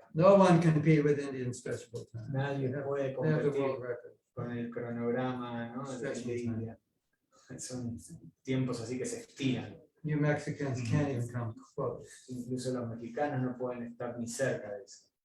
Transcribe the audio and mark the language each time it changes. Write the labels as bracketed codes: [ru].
[en] No one can compete with Indian stretchable time. [es] Nadie puede [en] They have the [es] competir [en] world record. [es] con el cronograma, ¿no? de India. Son tiempos así que se estiran. [en] You Mexicans can't even come close. [es] Incluso los mexicanos no pueden estar ni cerca de eso.